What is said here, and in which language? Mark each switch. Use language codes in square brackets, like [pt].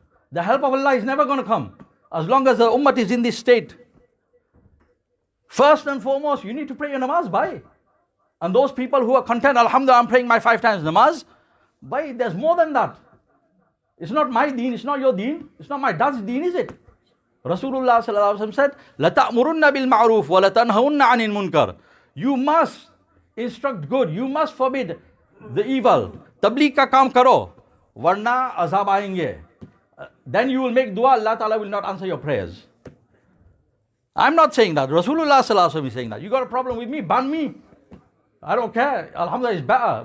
[en] The help of Allah is never going to come as long as the ummah is in this state. First and foremost, you need to pray your namaz, bhai. And those people who are content, alhamdulillah, I'm praying my 5 times namaz, bhai, there's more than that. It's not my deen, it's not your deen, it's not my dad's deen, is it? Rasulullah sallallahu alaihi wasallam said, [ar] لَتَأْمُرُنَّ بِالْمَعْرُوفِ وَلَتَنْهَوُنَّ عَنِ الْمُنْكَرِ. [en] You must instruct good, you must forbid the evil. [hi] Tabligh ka kaam karo, warna azab aayenge. [en] Then you will make dua, Allah Ta'ala will not answer your prayers. I'm not saying that. Rasulullah sallallahu alaihi wasallam is saying that. You got a problem with me, ban me. I don't care. Alhamdulillah, it's better.